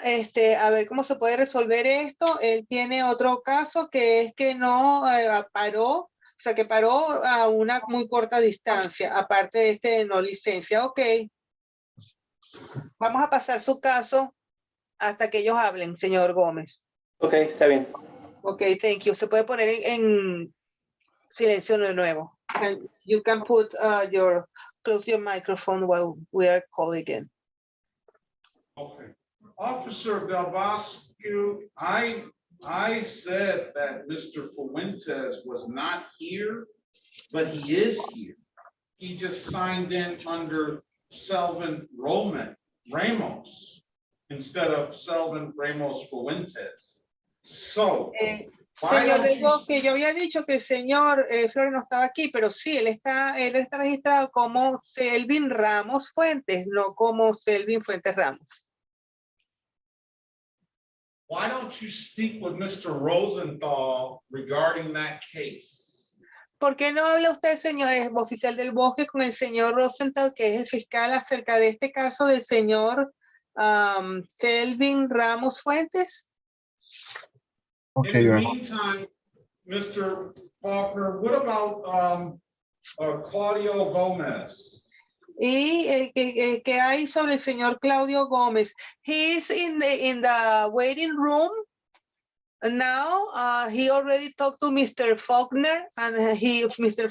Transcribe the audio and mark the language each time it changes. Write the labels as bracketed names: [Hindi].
[Spanish] A ver cómo se puede resolver esto. Él tiene otro caso que es que no paró, o sea, que paró a una muy corta distancia, aparte de este no licencia. Ok. Vamos a pasar su caso hasta que ellos hablen, señor Gómez. Ok, está bien. [English] Ok, thank you. [Spanish] Se puede poner en silencio de nuevo. [English] You can put close your microphone while we are calling again. Okay. Officer Del Bosque, I said that Mr. Fuentes was not here, but he is here. He just signed in under Selvin Ramos instead of Selvin Ramos Fuentes. So, [Spanish] Señor Del Bosque, yo había dicho que el señor Flores no estaba aquí, pero sí, él está registrado como Selvin Ramos Fuentes, no como Selvin Fuentes Ramos. [English] why don't you speak with Mr. Rosenthal regarding that case? [Spanish] ¿Por qué no habla usted, señor oficial del Bosque, con el señor Rosenthal, que es el fiscal, acerca de este caso del señor Selvin Ramos Fuentes? [English] In the meantime, Mr. Faulkner, what about Claudio Gomez? [Spanish] Y ¿qué hay sobre el señor Claudio Gómez? [English] He is in the waiting room now. He already talked to Mr. Faulkner, and Mr.